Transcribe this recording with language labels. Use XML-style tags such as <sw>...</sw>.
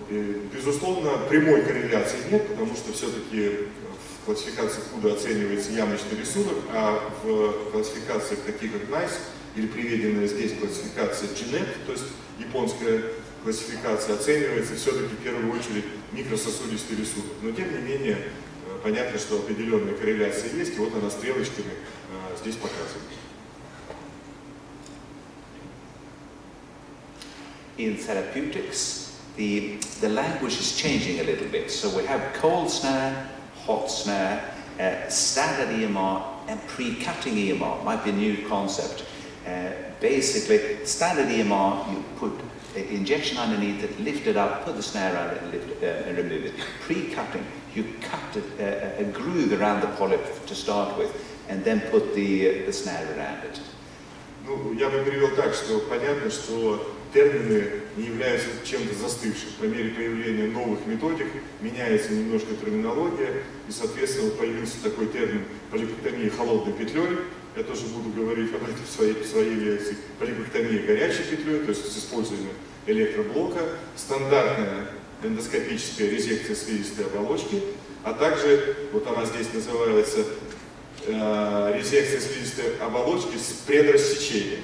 <ru>И, безусловно, прямой корреляции нет, потому что все-таки в классификации Куда оценивается ямочный рисунок, а в классификациях таких как NICE или приведенная здесь классификация GNet, то есть японская классификация, оценивается все-таки в первую очередь микрососудистый рисунок. Но тем не менее, понятно, что определенная корреляция есть, и вот она стрелочками здесь показывает.</ru> <en>In therapeutics, the language is changing a little bit. So we have cold snare, hot snare, standard EMR, and pre-cutting EMR. Might be a new concept. Basically, standard EMR, you put an injection underneath it, lift it up, put the snare around it, and remove it. Pre-cutting, you cut a groove around the polyp to start with, and then put the snare around it.</en> <ru>Ну, я бы перевел так, что понятно, что термины не являются чем-то застывшим. По мере появления новых методик меняется немножко терминология, и, соответственно, появился такой термин полипектомия холодной петлей. Я тоже буду говорить об этом в своей лекции. Полипектомия горячей петлей, то есть с использованием электроблока, стандартная эндоскопическая резекция слизистой оболочки, а также, вот она здесь называется, резекция слизистой оболочки с предрассечением.</ru>